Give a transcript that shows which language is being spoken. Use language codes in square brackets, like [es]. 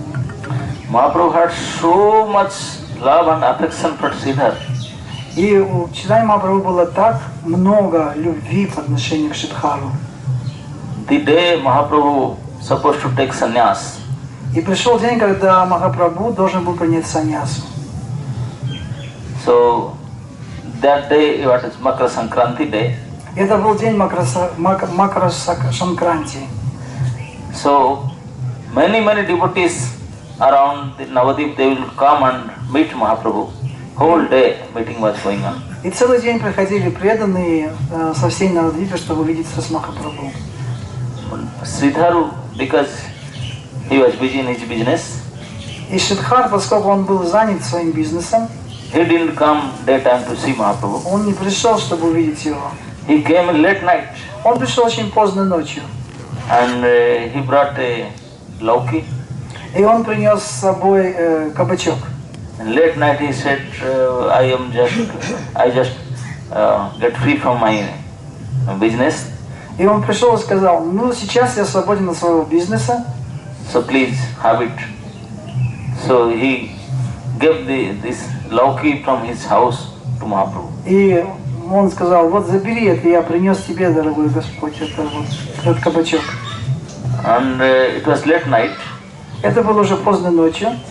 [en] Mahaprabhu had so much love and affection for Sridhar. [ru] И у Чайтаньи Махапрабху было так много любви по отношению к Шридхару. [en] The day Mahaprabhu supposed to take sannyas. [ru] И пришел день, когда Махапрабху должен был принять саньясу. [en] So that day, what is Makara Sankranti day. [ru] Это был день Макара Санкранти. [en] So many devotees around the Navadvip, they will come and meet Mahaprabhu. Whole day meeting was going on. [ru] И целый день приходили преданные со всей Навадвипы, чтобы увидеться с Махапрабху. [en] Sridhar, because he was busy in his business, [ru] И Шридхар, поскольку он был занят своим бизнесом, [en] he didn't come daytime to see Mahaprabhu. [ru] он не пришел, чтобы увидеть его. [en] He came in late night. [ru] Он пришел очень поздно ночью. [en] And he brought a lauki. [ru] И он принес с собой кабачок. [en] And late night he said, I just get free from my business. [ru] И он пришел и сказал, ну сейчас я свободен от своего бизнеса. [en] So please have it. So he gave this lauki from his house to Mahaprabhu. [ru] И он сказал, вот забери это, я принес тебе, дорогой Господь, это вот этот кабачок. [en] And it was late night. [ru] Это было уже поздно ночью.